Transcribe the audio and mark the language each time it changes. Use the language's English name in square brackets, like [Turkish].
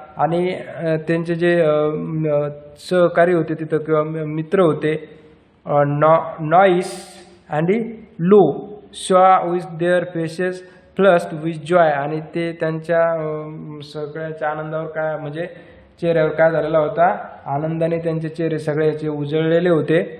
[Marathi] आणि त्यांचे जे सहकारी होते तिथं किंवा मित्र होते [English] noise and low saw with their faces flushed with joy. [Marathi] आणि ते त्यांच्या सगळ्याच्या आनंदावर काय म्हणजे चेहऱ्यावर काय झालेला होता, आनंदाने त्यांचे चेहरे सगळ्याचे उजळलेले होते.